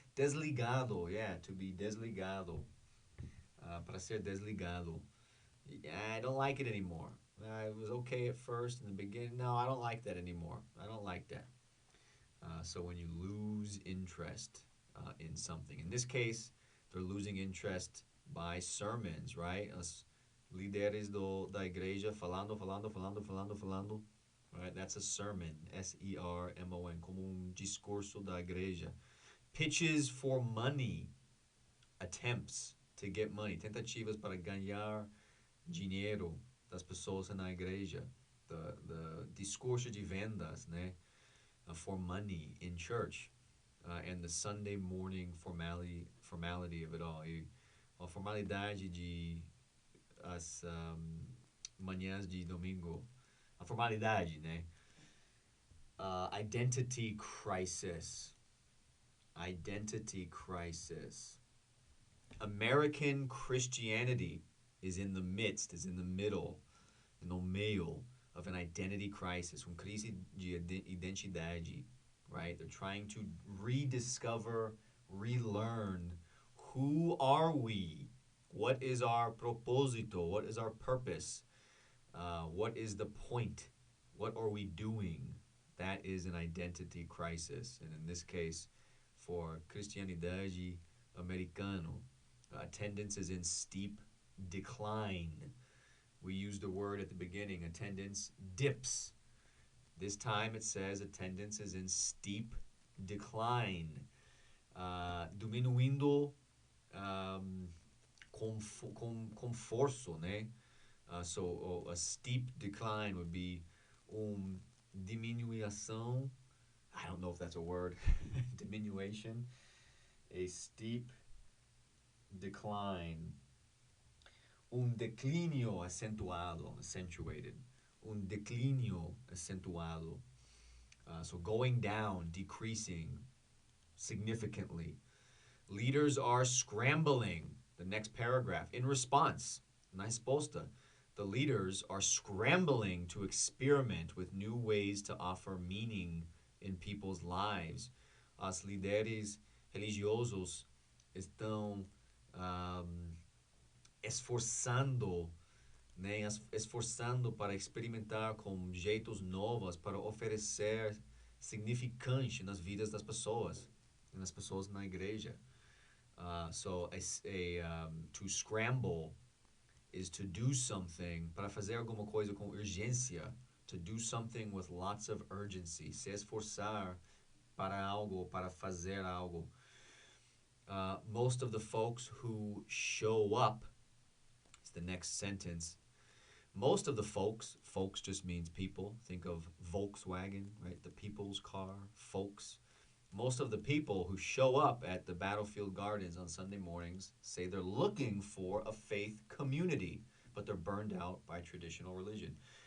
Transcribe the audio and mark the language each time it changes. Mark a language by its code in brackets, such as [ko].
[en] Desligado, yeah, to be desligado. [pt] Para ser desligado. [en] I don't like it anymore. It was okay at first in the beginning. No, I don't like that anymore. I don't like that. So when you lose interest in something, in this case, They're losing interest by sermons, right? [pt] As líderes da igreja falando, falando, falando, falando, falando. Right? That's a sermon. sermon, como discurso da igreja. [en] Pitches for money, attempts to get money, [pt] tentativas para ganhar dinheiro das pessoas na igreja. [en] The [pt] discurso de vendas, né? [en] For money in church. And the Sunday morning formality of it all. [pt] A formalidade de as manhãs de domingo. A formalidade, né? [en] Identity crisis. Identity crisis. American Christianity is in the midst, is in the middle, [pt] no meio [en] of an identity crisis, [pt] crise de identidade, [en] right? They're trying to rediscover, relearn who are we? What is our propósito? What is our purpose? What is the point? What are we doing? That is an identity crisis. And in this case, for [pt] Cristianidade Americano, [en] attendance is in steep decline. We used the word at the beginning, attendance dips. This time it says attendance is in steep decline. [pt] Diminuindo com forço, né? [en] So a steep decline would be diminuição. I don't know if that's a word. Diminution. A steep decline. [pt] Declínio acentuado, accentuated. Declínio acentuado. [en] So going down, decreasing significantly. Leaders are scrambling. The next paragraph. In response, [pt] na resposta, [en] the leaders are scrambling to experiment with new ways to offer meaning in people's lives. [pt] Os líderes religiosos estão esforçando, né, esforçando para experimentar com jeitos novos para oferecer significante nas vidas das pessoas na igreja. [en] So to scramble is to do something, [pt] para fazer alguma coisa com urgência, [en] to do something with lots of urgency, [pt] se esforçar para algo, para fazer algo. [en] Most of the folks who show up, it's the next sentence, most of the folks just means people, think of Volkswagen, right, the people's car, folks. Most of the people who show up at the Battlefield Gardens on Sunday mornings say they're looking for a faith community, but they're burned out by traditional religion.